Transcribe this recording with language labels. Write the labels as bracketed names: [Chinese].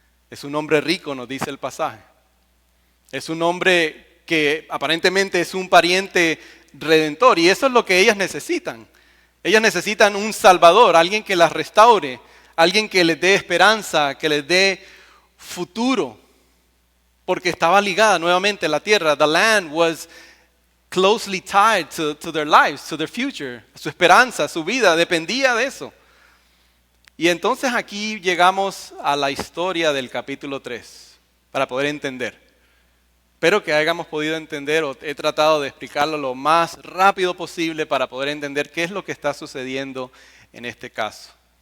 [Spanish] Es un hombre rico, nos dice el pasaje. Es un hombre que aparentemente es un pariente redentor, y eso es lo que ellas necesitan. Ellas necesitan un salvador, alguien que las restaure, alguien que les dé esperanza, que les dé futuro, porque estaba ligada nuevamente a la tierra. [English] The land was closely tied to their lives, to their future. [Spanish] Su esperanza, su vida dependía de eso. Y entonces aquí llegamos a la historia del capítulo 3 para poder entender. Espero que hayamos podido entender, o he tratado de explicarlo lo más rápido posible para poder entender qué es lo que está sucediendo en este caso.